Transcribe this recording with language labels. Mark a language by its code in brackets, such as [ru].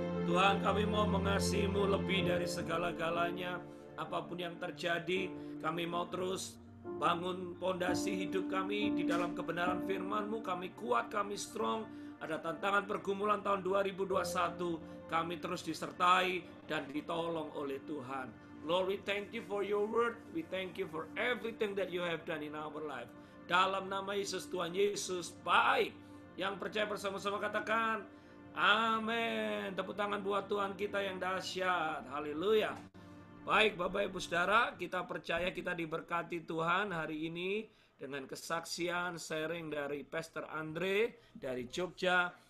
[id] Tuhan, kami mau mengasihi-Mu lebih dari segala-galanya. Apapun yang terjadi, kami mau terus bangun pondasi hidup kami di dalam kebenaran firman-Mu. Kami kuat, kami strong. Ada tantangan pergumulan tahun 2021, kami terus disertai dan ditolong oleh Tuhan. [en] Lord, we thank you for your word. We thank you for everything that you have done in our life. [id] Dalam nama Yesus, Tuhan Yesus baik. Yang percaya bersama-sama katakan, amin. Tepuk tangan buat Tuhan kita yang dahsyat. Haleluya. Baik Bapak Ibu Saudara, kita percaya kita diberkati Tuhan hari ini dengan kesaksian sharing dari Pastor Andre dari Jogja.